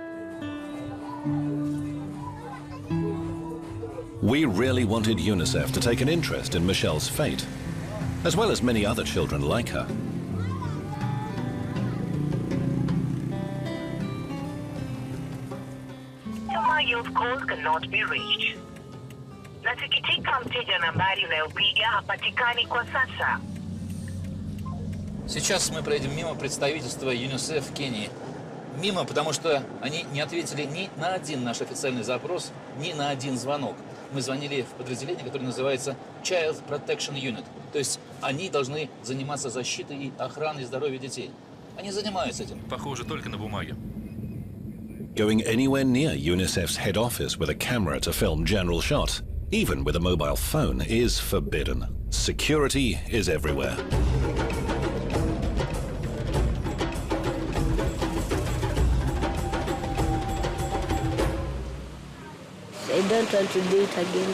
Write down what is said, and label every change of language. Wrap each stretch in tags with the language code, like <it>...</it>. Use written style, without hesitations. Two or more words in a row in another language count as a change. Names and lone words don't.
<en>We really wanted UNICEF to take an interest in Michelle's fate, as well as many other children like her. You've called cannot be reached.</en> <sw>Nasikitika mteja nambari unayopiga hapatikani kwa sasa.</sw> <ru>Сейчас мы проедем мимо представительства ЮНИСЕФ в Кении. Мимо, потому что они не ответили ни на один наш официальный запрос, ни на один звонок. Мы звонили в подразделение, которое называется Child Protection Unit. То есть они должны заниматься защитой и охраной здоровья детей. Они занимаются этим. Похоже, только на бумаге.</ru> <en>Going anywhere near UNICEF's head office with a camera to film general shots, even with a mobile phone, is forbidden. Security is everywhere. I don't want to do it again.</en>